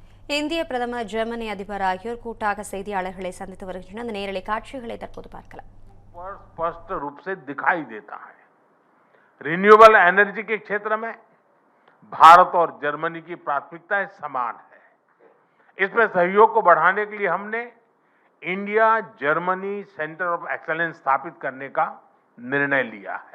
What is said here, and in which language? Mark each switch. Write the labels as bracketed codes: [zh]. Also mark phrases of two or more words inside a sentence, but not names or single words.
[ta] இந்திய பிரதமர் ஜெர்மனி அதிபர் ஆகியோர் கூட்டாக செய்தியாளர்களை சந்தித்து வருகின்றனர். அந்த நேரலை காட்சிகளை தற்போது பார்க்கலாம். [hi] स्पष्ट रूप से दिखाई देता है। [en] renewable energy [hi] के क्षेत्र में भारत और जर्मनी की प्राथमिकताएं समान है। इसमें सहयोग को बढ़ाने के लिए हमने इंडिया जर्मनी सेंटर ऑफ एक्सीलेंस स्थापित करने का निर्णय लिया है।